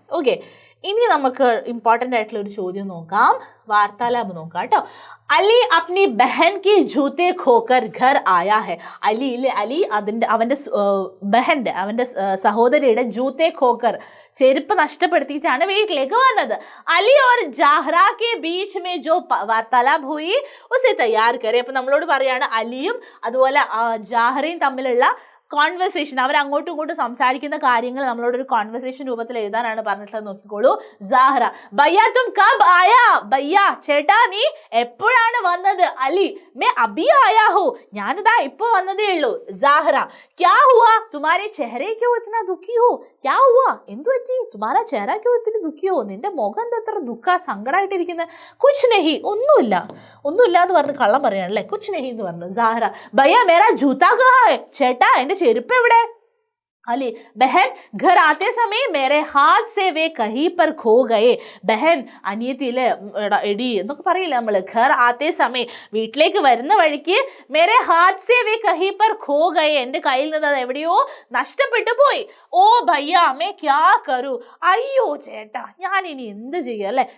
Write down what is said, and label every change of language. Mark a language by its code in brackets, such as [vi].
[ml] Okay ഇനി നമുക്ക് important ആയിട്ടുള്ള ഒരു ചോദ്യം നോക്കാം. വാർത്താലാപ് നോക്കാം കേട്ടോ. [hi] അലി അപ്നി ബഹൻ കി ജൂത്തെ ഖോക്കർ ഘർ ആയാ ഹെ. [ml] അലി അവൻ്റെ ബഹൻ്റെ അവൻ്റെ സഹോദരിയുടെ [hi] ജൂത്തെ ഖോക്കർ [ml] ചെരുപ്പ് നഷ്ടപ്പെടുത്തിയിട്ടാണ് വീട്ടിലേക്ക് വന്നത്. [hi] അലി और ജാഹ്റ के बीच में जो वार्तालाप हुई उसे तैयार करें. [ml] അപ്പോൾ നമ്മളോട് പറയാണ് അലിയും അതുപോലെ ജാഹ്റയും തമ്മിലുള്ള കോൺവെർസേഷൻ അവർ അങ്ങോട്ടും ഇങ്ങോട്ടും സംസാരിക്കുന്ന കാര്യങ്ങൾ നമ്മളോട് ഒരു കോൺവെർസേഷൻ രൂപത്തിൽ എഴുതാനാണ് പറഞ്ഞിട്ടുള്ളത്. നോക്കിക്കോളൂ. [hi] ജാഹ്റ ഭയ്യ തും കബ് ആയാ. ഭയ്യ [ml] ചേട്ടാ നീ എപ്പോഴാണ് വന്നത്? [hi] അലി മേ അബി ആയാ ഹോ [ml] ഞാനിതാ ഇപ്പൊ വന്നതേ ഉള്ളൂ. [hi] ജാഹ്റ ക്യാ ഹുവാ തുമാരെ ചെഹരെ ക്യോ ഇतना ദുഃഖി ഹോ. ക്യാ ഹുവാ [ml] എന്തു പറ്റി? [hi] തുമാരാ ചെഹറ ക്യോ ഇത്തിരി ദുഃഖി ഹോ [ml] നിന്റെ മുഖം എന്താ എത്ര സങ്കടമായിട്ടിരിക്കുന്നത്? [hi] കുച്ച് നെഹി [ml] ഒന്നുമില്ല എന്ന് പറഞ്ഞ് കള്ളം പറയാണല്ലേ. [hi] കുച്ച് നെഹി [ml] എന്ന് പറഞ്ഞു. [hi] ജാഹ്റ ഭയ്യ മേരാ ജൂതാ കഹാ ഹൈ. [ml] ചേട്ടാ എന്റെ ചെരുപ്പ് എവിടെ? [hi] अली बहन घर आते समय मेरे हाथ से वे कहीं पर खो गए. [ml] ബഹൻ അനിയത്തിയിലെ എടി എന്നൊക്കെ പറയില്ല നമ്മൾ. [hi] ഘർ ആത്തേ സമയം [ml] വീട്ടിലേക്ക് വരുന്ന വഴിക്ക് [hi] മേരെ ഹാത്ത് സേ വേ കഹീ പർ ഖോ ഗയേ [ml] എൻ്റെ കയ്യിൽ നിന്ന് അത് എവിടെയോ നഷ്ടപ്പെട്ടു പോയി. [hi] ഓ ഭയ്യ മേ ക്യാ കരു. [ml] അയ്യോ ചേട്ടാ ഞാൻ ഇനി എന്ത് ചെയ്യും അല്ലേ.